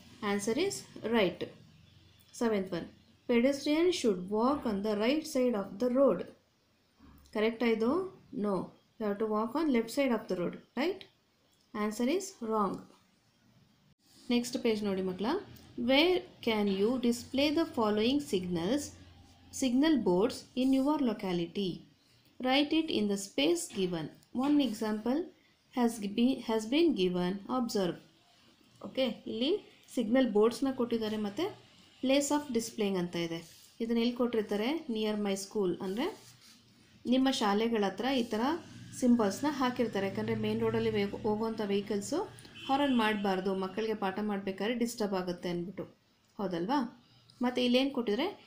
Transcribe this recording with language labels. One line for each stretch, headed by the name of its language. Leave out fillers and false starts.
English: Answer is right. Seventh one, pedestrian should walk on the right side of the road.
Kannada: ಕರೆಕ್ಟಾ ಇದು?
English: No, you have to walk on left side of the road, right? Answer is wrong.
Kannada: Next page ನೋಡಿ ಮಕ್ಕಳ.
English: Where can you display the following signal boards in your locality? Write it in the space given. One example has been given. Observe. Okay,
Kannada: ಇಲ್ಲಿ signal ಬೋರ್ಡ್ಸ್ನ ಕೊಟ್ಟಿದ್ದಾರೆ ಮತ್ತು
English: place of displaying
Kannada: ಅಂತ ಇದೆ. ಇದನ್ನ ಎಲ್ಲಿ ಕೊಟ್ಟಿರ್ತಾರೆ?
English: near my school,
Kannada: ಅಂದರೆ ನಿಮ್ಮ ಶಾಲೆಗಳ ಹತ್ರ ಈ ಥರ ಸಿಂಬಲ್ಸ್ನ ಹಾಕಿರ್ತಾರೆ. ಯಾಕಂದರೆ ಮೇನ್ ರೋಡಲ್ಲಿ ಹೋಗುವಂಥ ವೆಹಿಕಲ್ಸು ಹಾರನ್ ಮಾಡಬಾರ್ದು, ಮಕ್ಕಳಿಗೆ ಪಾಠ ಮಾಡಬೇಕಾದ್ರೆ ಡಿಸ್ಟರ್ಬ್ ಆಗುತ್ತೆ ಅಂದ್ಬಿಟ್ಟು, ಹೌದಲ್ವಾ? ಮತ್ತು ಇಲ್ಲೇನು ಕೊಟ್ಟಿದ್ದಾರೆ?